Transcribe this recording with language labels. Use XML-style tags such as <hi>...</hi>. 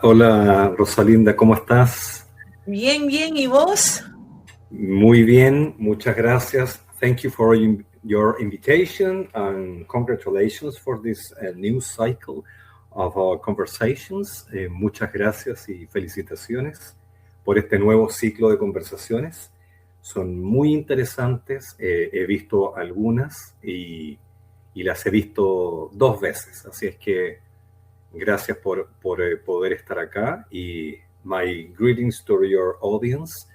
<es>Hola, Rosalinda, ¿cómo estás? Bien, ¿y vos? Muy bien, muchas gracias.</es> <en>Thank you for your invitation and congratulations for this new cycle of our conversations.</en> <es>Muchas gracias y felicitaciones por este nuevo ciclo de conversaciones. Son muy interesantes, he visto algunas y las he visto 2 veces, así es que gracias por poder estar acá y</es> <en>my greetings to your audience.</en>